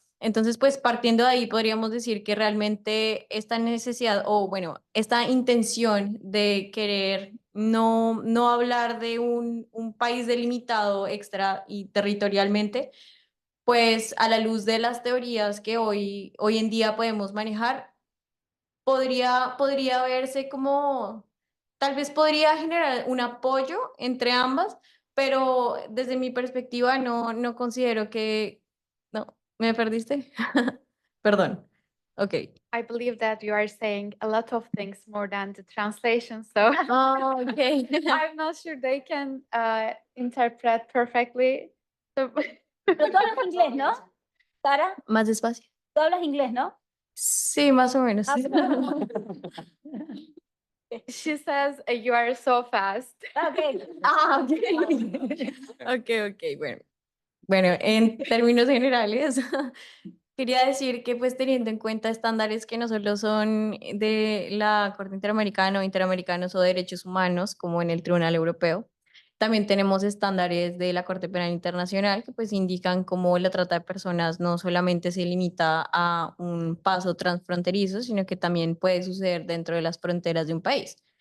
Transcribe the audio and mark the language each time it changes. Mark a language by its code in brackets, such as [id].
[es] Entonces, pues partiendo de ahí, podríamos decir que realmente esta necesidad o, bueno, esta intención de querer no hablar de un país delimitado extra y territorialmente, pues a la luz de las teorías que hoy en día podemos manejar, podría verse como, tal vez podría generar un apoyo entre ambas, pero desde mi perspectiva no considero que, no, ¿me perdiste? Perdón. Ok. [en] I believe that you are saying a lot of things more than the translation, so Oh, okay. I'm not sure they can interpret perfectly. So [es] Pero tú hablas inglés, ¿no? Sara, Más despacio. tú hablas inglés, ¿no? Sí, más o menos. Ah, pero- [en] she says you are so fast. Ok. [es] Ah, ok. Ok, bueno. Bueno, en términos generales, quería decir que pues teniendo en cuenta estándares que no solo son de la Corte Interamericana o Interamericanos o Derechos Humanos, como en el Tribunal Europeo, también tenemos estándares de la Corte Penal Internacional que pues indican cómo la trata de personas no solamente se limita a un paso transfronterizo, sino que también puede suceder dentro de las fronteras de un país.